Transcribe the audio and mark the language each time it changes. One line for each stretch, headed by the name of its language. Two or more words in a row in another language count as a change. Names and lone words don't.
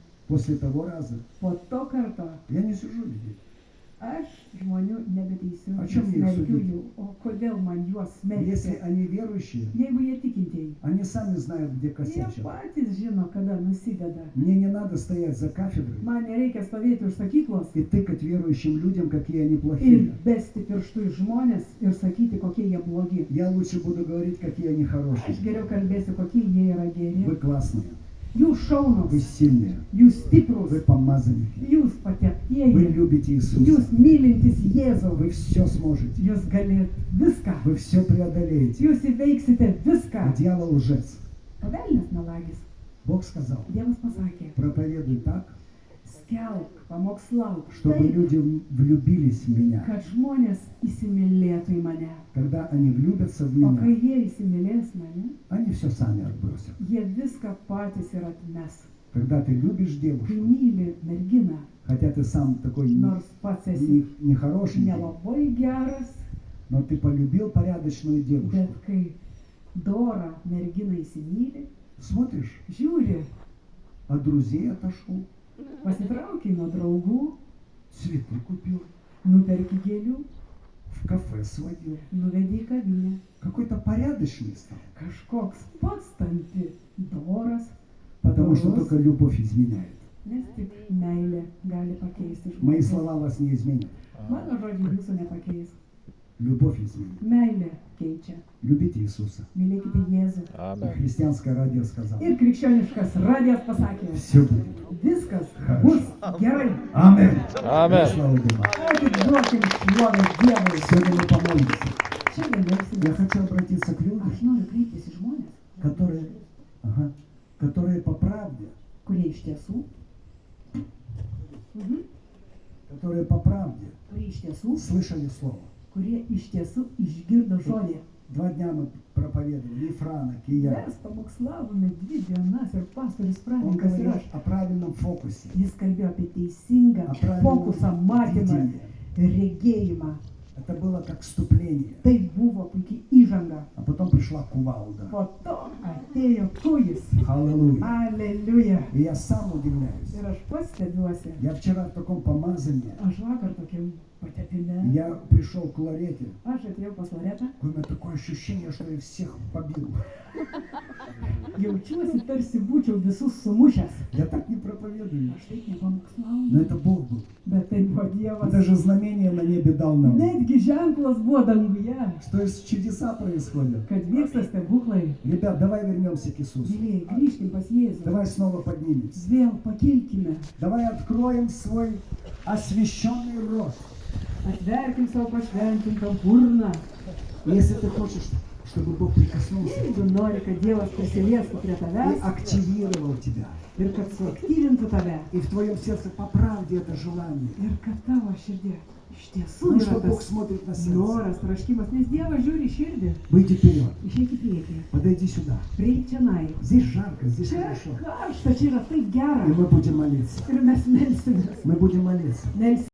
Russian: После того раза
Lithuanian: Po to karto
Russian: я не сужу людей.
Lithuanian: aš žmonių nebeteisiu, O čia mėgstu smerkiu dirbti. jų. O kodėl man juos
Russian: Если
Lithuanian: smerkti?
Russian: они верующие,
Lithuanian: Jeigu jie tikintieji,
Russian: они сами знают, где
Lithuanian: jie
Russian: косячат.
Lithuanian: patys žino, kada nusideda.
Russian: Мне не надо стоять за кафедрой
Lithuanian: Man nereikia stovėti už sakyklos
Russian: и тыкать верующим людям, какие они
Lithuanian: ir
Russian: плохие.
Lithuanian: besti pirštų į žmonės ir sakyti, kokie jie blogi.
Russian: Я лучше буду говорить, какие они
Lithuanian: Aš
Russian: хорошие.
Lithuanian: geriau kalbėsiu, kokie jie yra geri.
Russian: Вы классные,
Lithuanian: Jūs šaunus,
Russian: вы сильные,
Lithuanian: jūs
Russian: вы
Lithuanian: stiprus,
Russian: помазанники,
Lithuanian: jūs
Russian: вы
Lithuanian: pateptieji,
Russian: любите Иисуса,
Lithuanian: jūs mylintis Jėzų.
Russian: вы все сможете,
Lithuanian: Jūs galite viską.
Russian: вы все преодолеете.
Lithuanian: Jūs įveiksite
Russian: А
Lithuanian: viską.
Russian: дьявол лжец.
Lithuanian: O velnias melagis.
Russian: Бог сказал,
Lithuanian: Dievas pasakė,
Russian: проповедуй так,
Lithuanian: skelbk, pamokslauk,
Russian: чтобы
Lithuanian: taip,
Russian: люди влюбились в меня.
Lithuanian: kad žmonės įsimylėtų į mane.
Russian: Когда они влюбятся в
Lithuanian: O kai
Russian: меня,
Lithuanian: jie įsimylės mane,
Russian: они все сами отбросят.
Lithuanian: jie viską patys ir atmes.
Russian: Когда ты любишь
Lithuanian: Kai
Russian: девушку,
Lithuanian: myli merginą,
Russian: хотя ты сам такой
Lithuanian: nors pats esi
Russian: нехороший,
Lithuanian: nelabai geras,
Russian: но ты полюбил порядочную девушку,
Lithuanian: bet kai dorą merginą įsimyli,
Russian: смотришь,
Lithuanian: žiūri,
Russian: от друзей отошел,
Lithuanian: pasitraukiai nuo draugų,
Russian: цветы купил,
Lithuanian: nuperki gėlių,
Russian: в кафе сводил.
Lithuanian: nuvedi į kavinę.
Russian: Какой-то порядочный стал,
Lithuanian: Kažkoks pats tampi doras,
Russian: потому что
Lithuanian: padorus,
Russian: только любовь изменяет.
Lithuanian: nes tik meilė gali pakeisti
Russian: Мои
Lithuanian: žmogų.
Russian: слова вас не изменят.
Lithuanian: Mano žodžiai jūsų nepakeis.
Russian: Любовь изменит.
Lithuanian: Meilė keičia.
Russian: Любите Иисуса.
Lithuanian: Mylėkite Jėzų.
Russian: И
Lithuanian: Amen.
Russian: христианское радио сказало.
Lithuanian: Ir krikščioniškas radijas pasakė,
Russian: Все будет.
Lithuanian: viskas bus gerai.
Russian: Аминь.
Lithuanian: Amen.
Russian: Слава Богу.
Lithuanian: Atiduokim šlovę Dievui.
Russian: Сегодня мы помолимся.
Lithuanian: Šiandien
Russian: Я
Lithuanian: melsimės.
Russian: хочу обратиться к людям,
Lithuanian: Aš noriu kreiptis į žmonės,
Russian: которые по правде,
Lithuanian: kurie iš tiesų,
Russian: которые по правде
Lithuanian: kurie iš tiesų,
Russian: слышали слово.
Lithuanian: kurie iš tiesų išgirdo žodį.
Russian: 2 дня мы проповедовали, и Франок, и я.
Lithuanian: Mes pamokslavome 2 dienas ir pastorius
Russian: Он
Lithuanian: Pranikas ir
Russian: говорил
Lithuanian: aš.
Russian: о правильном фокусе,
Lithuanian: Jis kalbėjo apie teisingą
Russian: о правильном
Lithuanian: fokusą, matymą,
Russian: видении.
Lithuanian: regėjimą.
Russian: Это было как вступление.
Lithuanian: Tai buvo puikiai įžanga.
Russian: А потом пришла кувалда.
Lithuanian: Po to atėjo kūjis.
Russian: Аллилуйя.
Lithuanian: Aleliuja.
Russian: И я сам удивляюсь.
Lithuanian: Ir aš pats stebiuosi.
Russian: Я вчера в таком помазании.
Lithuanian: Aš vakar tokiam patepime.
Russian: Я пришел к Лорете.
Lithuanian: Aš atėjau pas Loretą.
Russian: У меня такое ощущение, что я всех побил.
Lithuanian: Jaučiuosi tarsi būčiau visus sumušęs.
Russian: Я так не проповедую.
Lithuanian: Aš taip nepamokslauju.
Russian: Но это Бог был.
Lithuanian: Bet tai buvo Dievas.
Russian: Это же знамение на небе дал нам.
Lithuanian: Netgi ženklas buvo danguje,
Russian: Что есть чудеса происходят.
Lithuanian: kad vyksta stebuklai.
Russian: Ребят, давай вернемся к Иисусу.
Lithuanian: Mylėjai, grįžkim pas Jėzų.
Russian: Давай снова поднимемся.
Lithuanian: Vėl pakilkime.
Russian: Давай откроем свой освященный рот.
Lithuanian: Atverkim savo pašventintą burną.
Russian: Если ты хочешь, чтобы Бог прикоснулся
Lithuanian: Jeigu nori, kad Dievas prisiliestų prie
Russian: и
Lithuanian: tavęs
Russian: активировал тебя,
Lithuanian: ir kad suaktyvintų tave
Russian: и в твоем сердце по правде это желание,
Lithuanian: ir kad tavo širdė iš tiesų
Russian: потому
Lithuanian: yra
Russian: что Бог
Lithuanian: tas
Russian: смотрит на сердце.
Lithuanian: noras, troškimas, nes Dievas žiūri į širdį.
Russian: Выйди вперед,
Lithuanian: Išeik į priekį,
Russian: подойди сюда.
Lithuanian: prieik čianai.
Russian: Здесь жарко, здесь
Lithuanian: Čia
Russian: хорошо.
Lithuanian: karšta, čia yra taip gera.
Russian: И мы будем молиться.
Lithuanian: Ir mes melsimės.
Russian: Мы будем молиться.